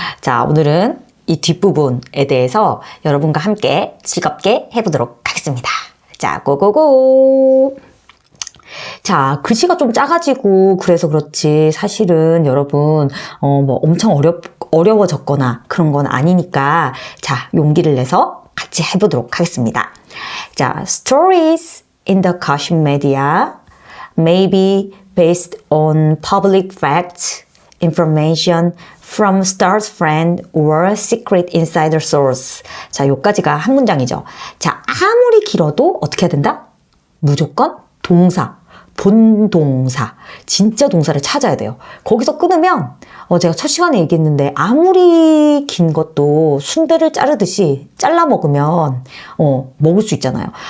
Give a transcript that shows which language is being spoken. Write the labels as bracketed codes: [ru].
[ko] 자, 오늘은 이 뒷부분에 대해서 여러분과 함께 즐겁게 해보도록 하겠습니다. 자, 고고고! 자, 글씨가 좀 작아지고 그래서 그렇지 사실은 여러분 엄청 어려워졌거나 그런 건 아니니까 자, 용기를 내서 같이 해보도록 하겠습니다. 자, [en] stories in the gossip media may be based on public facts, information from star's friend or secret insider source. [ko] 자, 요까지가 한 문장이죠. 자, 아무리 길어도 어떻게 해야 된다? 무조건 동사, 본동사, 진짜 동사를 찾아야 돼요. 거기서 끊으면 제가 첫 시간에 얘기했는데 아무리 긴 것도 순대를 자르듯이 잘라 먹으면 먹을 수 있잖아요.